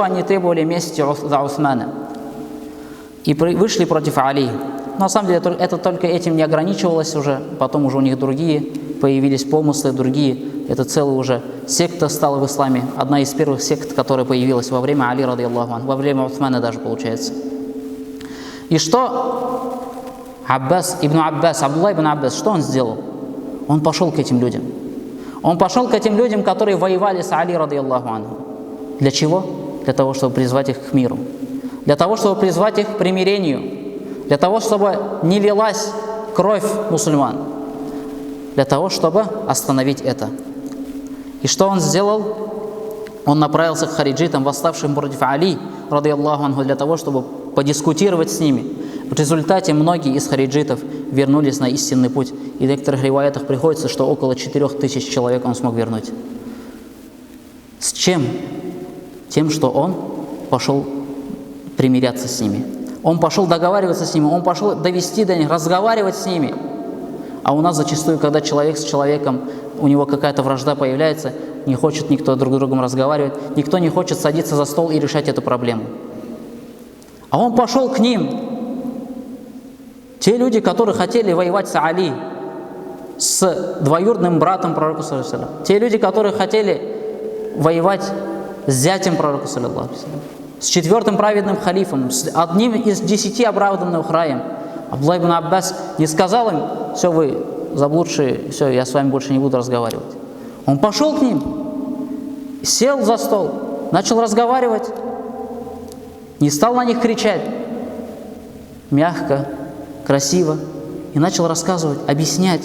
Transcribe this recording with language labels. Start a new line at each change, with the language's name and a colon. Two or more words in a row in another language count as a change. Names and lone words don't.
Russian: Они требовали мести за Усмана. И вышли против Али. Но на самом деле это только этим не ограничивалось уже. Потом уже у них другие появились помыслы, другие. Это целая уже секта стала в исламе. Одна из первых сект, которая появилась во время Али,
Arabic: رضي الله عنه,
Russian: во время Усмана даже получается. И что Ибн Аббас, Абдуллах ибн Аббас, что он сделал? Он пошел к этим людям. Он пошел к этим людям, которые воевали с Али,
Arabic: رضي الله عنه.
Russian: Для чего? Для того, чтобы призвать их к миру. Для того, чтобы призвать их к примирению. Для того, чтобы не лилась кровь мусульман. Для того, чтобы остановить это. И что он сделал? Он направился к хариджитам, восставшим против Али,
Arabic: رضي الله عنه,
Russian: для того, чтобы подискутировать с ними. В результате многие из хариджитов вернулись на истинный путь. И в некоторых риваятах приходится, что около 4000 человек он смог вернуть. С чем? Тем, что он пошел примиряться с ними. Он пошел договариваться с ними, он пошел довести до них, разговаривать с ними. А у нас зачастую, когда человек с человеком, у него какая-то вражда появляется, не хочет никто друг с другом разговаривать, никто не хочет садиться за стол и решать эту проблему. А он пошел к ним. Те люди, которые хотели воевать с Али, с двоюродным братом пророка,
Arabic: صلى الله عليه وسلم,
Russian: те люди, которые хотели воевать с зятем пророка,
Arabic: صلى الله عليه وسلم,
Russian: с четвертым праведным халифом, с одним из 10 оправданных раем, Абдуллах ибн Аббас не сказал им: все, вы заблудшие, все, я с вами больше не буду разговаривать. Он пошел к ним, сел за стол, начал разговаривать, не стал на них кричать, мягко, красиво, и начал рассказывать, объяснять.